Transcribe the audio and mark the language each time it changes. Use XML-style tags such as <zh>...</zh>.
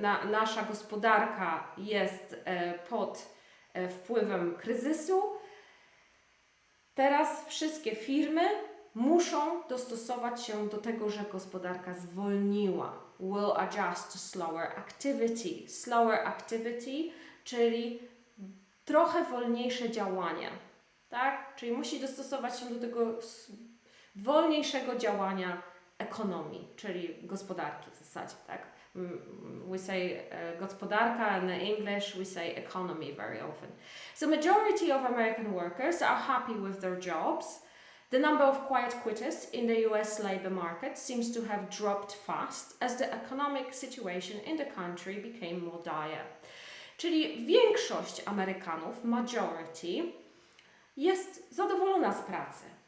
<pl>Nasza gospodarka jest pod wpływem kryzysu. Teraz wszystkie firmy muszą dostosować się do tego, że gospodarka zwolniła.</pl> <en>Will adjust to slower activity. Slower activity,</en> <pl>czyli trochę wolniejsze działanie. Tak? Czyli musi dostosować się do tego wolniejszego działania ekonomii, czyli gospodarki w zasadzie. Tak?</pl> <en>We say gospodarka, and in English we say economy very often. So majority of American workers are happy with their jobs. The number of quiet quitters in the US labor market seems to have dropped fast as the economic situation in the country became more dire.</en> <pl>Czyli większość Amerykanów, majority, jest zadowolona z pracy.</pl>